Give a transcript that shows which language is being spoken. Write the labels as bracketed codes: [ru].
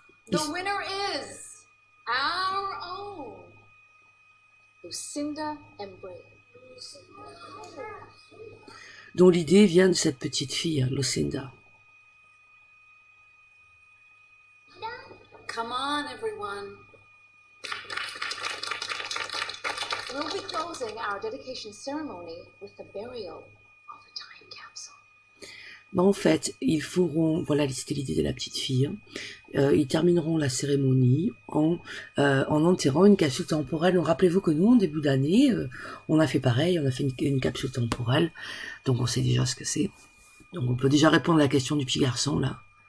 [en] The winner is our own Lucinda Embry. [fr] Dont l'idée vient de cette petite fille, Lucinda. [en] Come on, everyone. We'll be closing our dedication ceremony with the burial of a time capsule. [fr] En fait, ils feront, voilà, c'était l'idée de la petite fille, ils termineront la cérémonie en enterrant une capsule temporelle. Donc rappelez-vous que nous, en début d'année, on a fait pareil, on a fait une capsule temporelle, donc on sait déjà ce que c'est. Donc on peut déjà répondre à la question du petit garçon, là.